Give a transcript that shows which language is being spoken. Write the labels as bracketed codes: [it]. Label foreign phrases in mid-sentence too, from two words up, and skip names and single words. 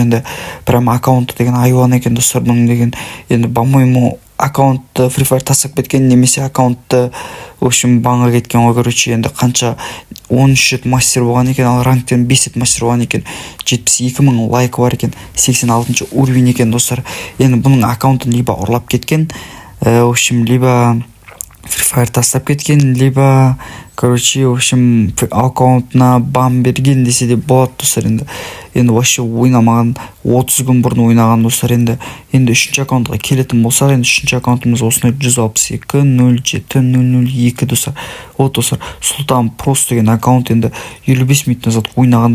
[kk] Енді прям аккаунты деген i1 екен достар. Бұның деген енді по-моему аккаунтты Free Fire тастап кеткен, немесе аккаунтты [ru] в общем [kk] банға кеткен ғой. Короче, енді қанша 13 рет мастер болған екен, ал ранктен 5 рет мастер болған екен. 72 мың лайк бар екен, 86 уровень екен достар. Енді бұның аккаунтын либо ұрлап кеткен, [ru] в общем, либо [kk] Free Fire тастап кеткен, [ru] либо короче, в общем, [kk] аккаунтына бан берген десе де болады достар. Енді вообще ойнамаған, 30 күн бұрын ойнаған достар. Енді үшінші аккаунтқа келетін болсақ, енді үшінші аккаунтымыз осындай 162-07-002 достар. Вот достар, Сұлтан Прос деген аккаунт, енді 55 [ru] минут назад [kk] ойнаған.